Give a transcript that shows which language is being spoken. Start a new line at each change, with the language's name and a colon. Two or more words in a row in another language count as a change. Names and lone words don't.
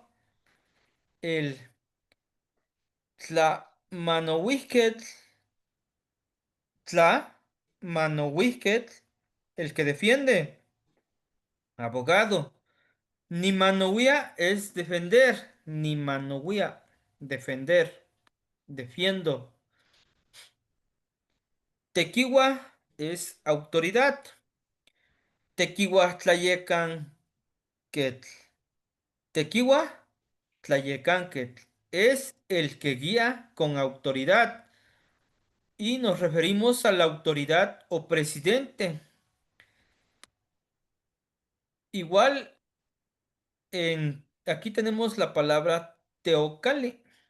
Spanish: El
Nahuatl languages: Tlamanohuisquetl, Tlamanohuisquetl,
Spanish: el que defiende. abogado. Nimanowia es defender. Nimanowia, defender, defiendo. Tequiwa es autoridad.
Nahuatl languages: Tequiwa tlayecan quetl. Tequiwa tlayecan quetl
Spanish: es el que guía con autoridad y nos referimos a la autoridad o presidente. Igual aquí tenemos la palabra teocali.